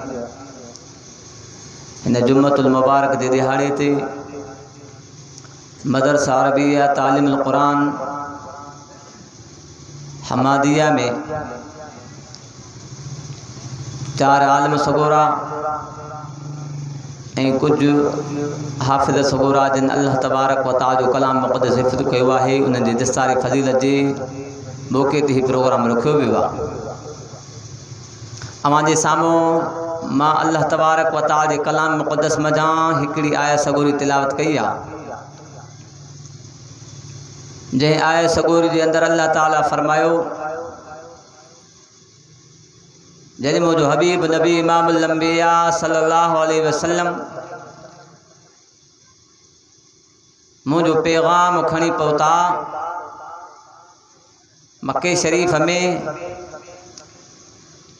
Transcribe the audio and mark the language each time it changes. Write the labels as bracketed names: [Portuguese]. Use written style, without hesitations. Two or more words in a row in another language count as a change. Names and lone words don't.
[Sindhi] इन जुम्मतुल मुबारक दे दिहाड़े ते मदरसा अरबिया तालीमुल कुरान हमादिया में 4 आलिम सगोरा कुछ हाफिज़ सगोरा जिन अल्लाह [Arabic] تبارك وتعالى [Sindhi] जो कलाम मुक़द्दस हिफ़्ज़ कयो आहे उन्हनि जी दस्तारी फ़ज़ीलत जे मौक़े ते ही प्रोग्राम रखियो वियो आहे। अवां जे साम्हूं मां अल्लाह [Arabic] تبارك وتعالى [Sindhi] जे कलाम मुक़द्दस मज़ा हिकिड़ी आयत सगोरी तिलावत कई आहे। जंहिं आयत सगोरी जे अंदर अल्लाह ताला फरमायो जॾहिं मुंहिंजो हबीब नबी इमामुल अंबिया [Arabic] صلى الله عليه وسلم [Sindhi] मुंहिंजो पैगाम खणी पहुता मक्के शरीफ़ में